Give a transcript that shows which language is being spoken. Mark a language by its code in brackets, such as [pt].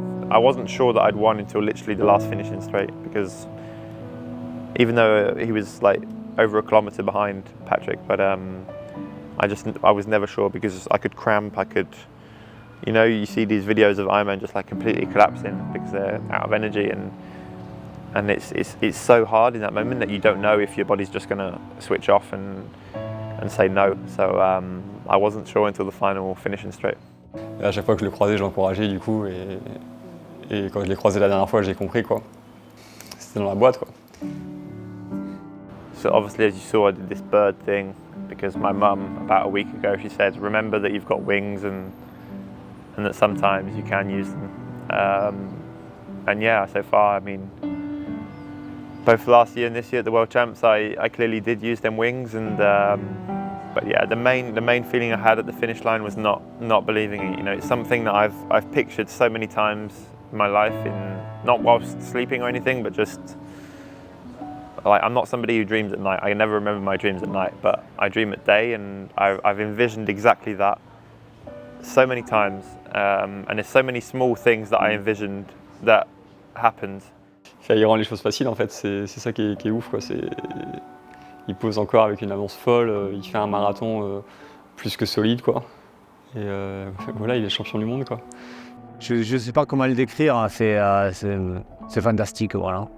[en] I wasn't sure that I'd won until literally the last finishing straight, because even though he was like over a kilometre behind Patrick, but I was never sure, because I could cramp, you know, you see these videos of Ironman just like completely collapsing because they're out of energy, and it's so hard in that moment that you don't know if your body's just going to switch off and say no. So I wasn't sure until the final finishing straight. [fr] Et à chaque fois que je le croisais, je l'encourageais du coup, et quand je l'ai croisé la dernière fois, j'ai compris quoi. C'était dans la boîte quoi. [en] So obviously, as you saw, I did this bird thing because my mum, about a week ago, she said, remember that you've got wings and that sometimes you can use them. And yeah, so far, I mean, both last year and this year at the World Champs, I clearly did use them wings, and but yeah, the main feeling I had at the finish line was not believing it. You know, it's something that I've pictured so many times in my life, not whilst sleeping or anything, but just like, I'm not somebody who dreams at night. I never remember my dreams at night, but I dream at day, and I've envisioned exactly that so many times, and there's so many small things that I envisioned that happened. [fr] Il rend les choses faciles en fait, c'est ça qui est ouf quoi. Il pose encore avec une avance folle, il fait un marathon plus que solide quoi. Et voilà, il est champion du monde quoi. Je ne sais pas comment le décrire, c'est fantastique voilà.